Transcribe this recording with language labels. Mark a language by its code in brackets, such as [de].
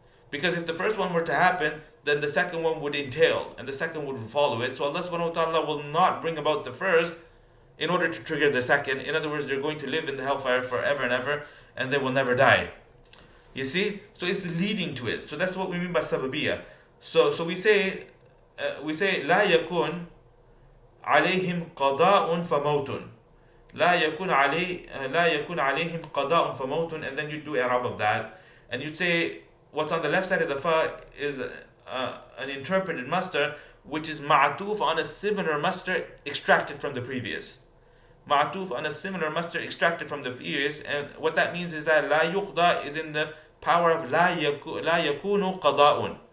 [en] Because if the first one were to happen, then the second one would entail, and the second would follow it. So Allah subhanahu wa ta'ala will not bring about the first in order to trigger the second. In other words, they're going to live in the hellfire forever and ever, and they will never die. You see? So it's leading to it. So that's what we mean by sababiyya. [ar] So we say لا يكون عليهم قضاء فموت. لا يكون عليهم قضاء فموت, [en] and then you do i'rab of that, and you say what's on the left side of the fa is an interpreted masdar, which is ma'atuf on a similar masdar extracted from the previous. Ma'atuf on a similar masdar extracted from the previous, and what that means is that la yuqda is in the power of la yakunu qada'un.